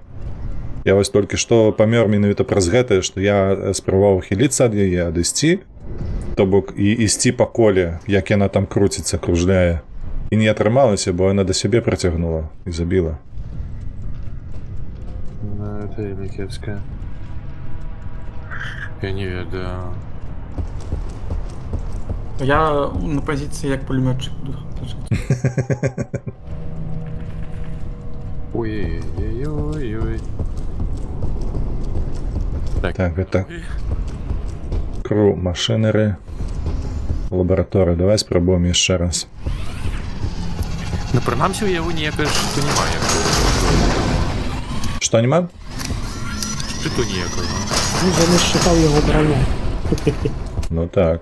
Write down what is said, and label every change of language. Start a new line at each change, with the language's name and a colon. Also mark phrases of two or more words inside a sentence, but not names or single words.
Belarusian: Я вось толькі што памёр менавіта праз гэтае, што я спрабаваў хіліцца ад яе, адысці, то бок і ісці па коле, як яна там круціцца, кружляе. І не атрымалася, бо яна да сябе працягнула і забіла. Ну, это вельмі кепска. Я не ведаю.
Ukrainian: Я на позиції як пулеметчик буду лежати. Ой-ой-ой-ой-ой.
Belarusian: Так, гэта кру машинери, лабораторія. Давай спробуємо яшчэ раз. Ну, прынамсі, у яго ніякае шту немає. Што нема? Штыту ніякага.
Ukrainian: Ну, я не считав його броню. Ну так.